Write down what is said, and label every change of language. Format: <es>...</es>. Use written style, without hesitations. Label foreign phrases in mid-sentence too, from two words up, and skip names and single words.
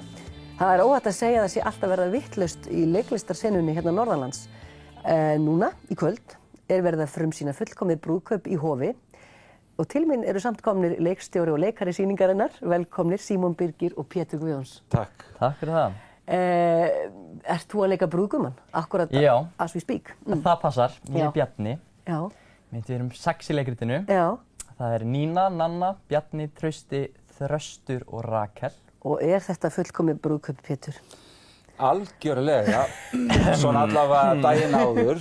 <is>Það óhætt að segja að það sé alltaf verða vitlaust í leiklistarsenunni hérna norðanlands. Núna, í kvöld, verið að frumsýna fullkomið brúðkaup í Hofi og til mín eru samt komnir leikstjóri og leikari sýningarinnar. Velkomnir Símon Birgir og Pétur Guðjóns. Takk. Takk fyrir það. Ert þú að leika brúðgumman?</is> <en>Akkurat as we speak.</en> <is>Það passar. Ég Bjarni. Já. Við erum 6 í leikritinu. Já. Það Nína, Nanna, Bjarni, Trausti, Þröstur og Rakel. Og þetta fullkomið brúðkaup, Pétur? Algjörlega. Svona allavega daginn áður.</is>